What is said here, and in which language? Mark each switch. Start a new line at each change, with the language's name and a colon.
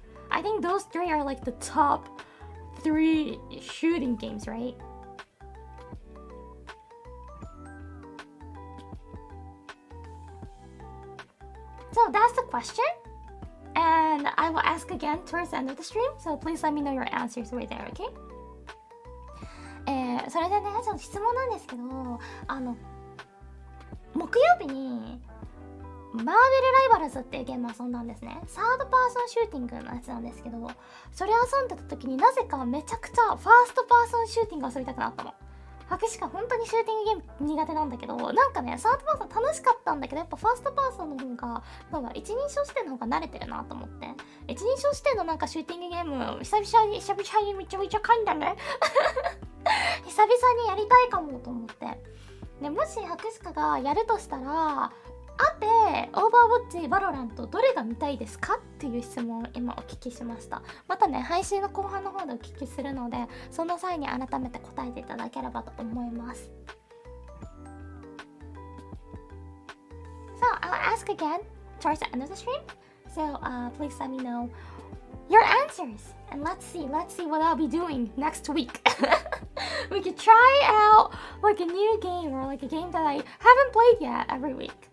English: I think those three are like the top 3 shooting games, right? So that's the question, and I will ask again towards the end of the stream, so please let me know your answers right there, okay?
Japanese: それでね、ちょっと質問なんですけど、木曜日にマーベルライバルズっていうゲームを遊んだんですね。サードパーソンシューティングのやつなんですけど、それ遊んでた時になぜかめちゃくちゃファーストパーソンシューティングが遊びたくなったの。博士か本当にシューティングゲーム苦手なんだけど、なんかねサードパーソン楽しかったんだけど、やっぱファーストパーソンの方がなんか一人称視点の方が慣れてるなと思って、一人称視点のなんかシューティングゲーム久々にめちゃめちゃ買いんだね久々にやりたいかもと思って、でもし博士かがやるとしたら、あてオーバーウォッチバロラントどれが見たいですかっていう質問を今お聞きしました。またね配信の後半の方でお聞きするので、その際に改めて答えていただければと思います。
English: So I'll ask again towards the end of the stream, so please let me know your answers and let's see what I'll be doing next week. We could try out like a new game or like a game that I haven't played yet every week.